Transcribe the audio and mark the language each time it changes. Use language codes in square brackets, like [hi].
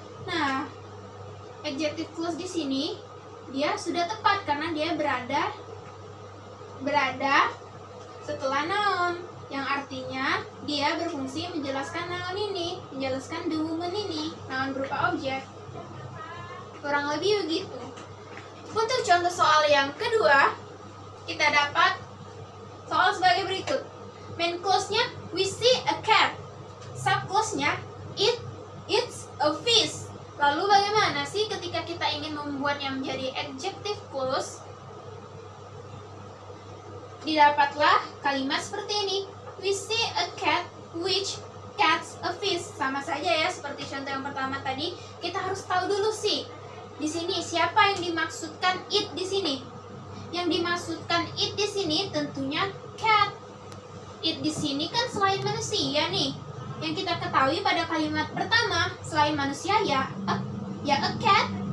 [id] Nah, adjective clause di sini dia sudah tepat karena dia berada setelah noun, yang artinya dia berfungsi menjelaskan noun ini, menjelaskan the woman ini, noun berupa objek. Kurang lebih begitu. Untuk contoh soal yang kedua, kita dapat soal sebagai berikut. [en] Main clause-nya we see a cat. Subclause-nya it's a fish. [id] Lalu bagaimana sih ketika kita ingin membuatnya menjadi adjective clause? Didapatlah kalimat seperti ini. [en] We see a cat which catch a fish. [id] Sama saja ya seperti contoh yang pertama tadi. Kita harus tahu dulu sih di sini siapa yang dimaksudkan it di sini. Yang dimaksudkan it di sini tentunya cat. It di sini kan selain manusia nih. Yang kita ketahui pada kalimat pertama, selain manusia ya a cat.